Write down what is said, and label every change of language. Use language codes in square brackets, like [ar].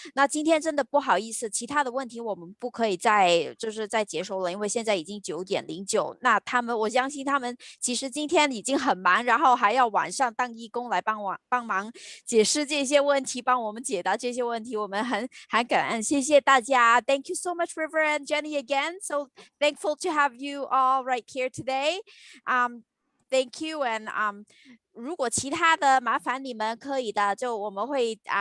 [zh] 那今天真的不好意思，其他的问题我们不可以再接收了，因为现在已经9:09。那我相信他们其实今天已经很忙，然后还要晚上当义工来帮忙解释这些问题，帮我们解答这些问题，我们很感恩，谢谢大家。 [en] Thank you so much, River and Jenny again. So thankful to have you all right here today. Thank you and [zh] 如果其他的麻烦你们可以的，就我们会